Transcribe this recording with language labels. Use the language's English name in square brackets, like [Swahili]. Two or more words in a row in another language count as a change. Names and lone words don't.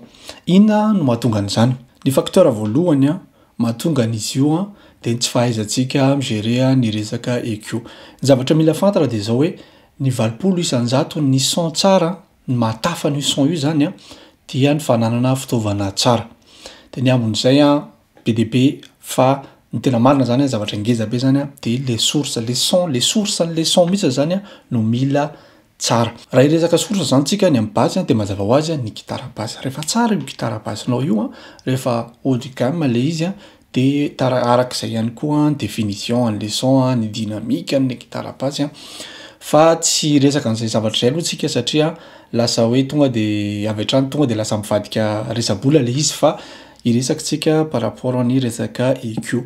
[Malagasy] Ina no mahatonga an'izany? Ny facteur voalohany mahatonga an'izy io de tsy fahaizantsika migérer ny resaka EQ. Ny zavatra mila fantatra de zao hoe ny 20 isanjato ny son tsara ny mahatafa ny son io zany dia ny fananana fitaovana tsara. De ny ambon'izay BDP fa ny tena marina zany zavatra ngeza be zany de [French] les sources les sons [Malagasy] les sources les sons mihitsy zany no mila tsara. Raha iresaka source zany tsika ny amin'ny basse de mazava ho azy ny gitara basse rehefa tsara io gitara basse nao io rehefa [French] haut de gamme [Malagasy] le izy de arak'izay ihany koa définition an'le son ny dynamique an'le gitara basse fa tsy resaka an'izay zavatra zay aloha tsika satria lasa hoe tonga de avy hatrany tonga de lasa mivadika resabola le izy fa iresakitsika [French] par rapport [Malagasy] any resaka EQ.